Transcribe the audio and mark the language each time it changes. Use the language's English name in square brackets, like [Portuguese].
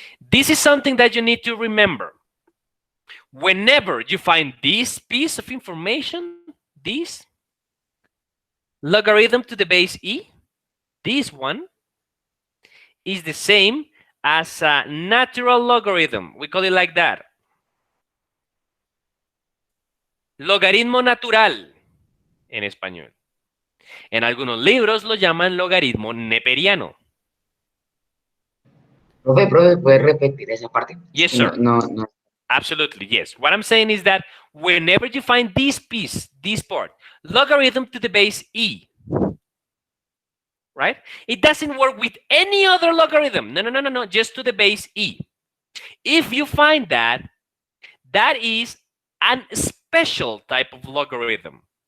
[English] This is something that you need to remember. Whenever you find this piece of information, this logarithm to the base e, this one is the same as a natural logarithm. We call it like that. [Spanish] Logaritmo natural en español. En algunos libros lo llaman logaritmo neperiano. Profe, ¿puedes repetir esa parte? [English] Yes, sir. No. Absolutely, yes. What I'm saying is that whenever you find this piece, this part, logarithm to the base e, right? It doesn't work with any other logarithm. No, just to the base e. If you find that, that is a special type of logarithm.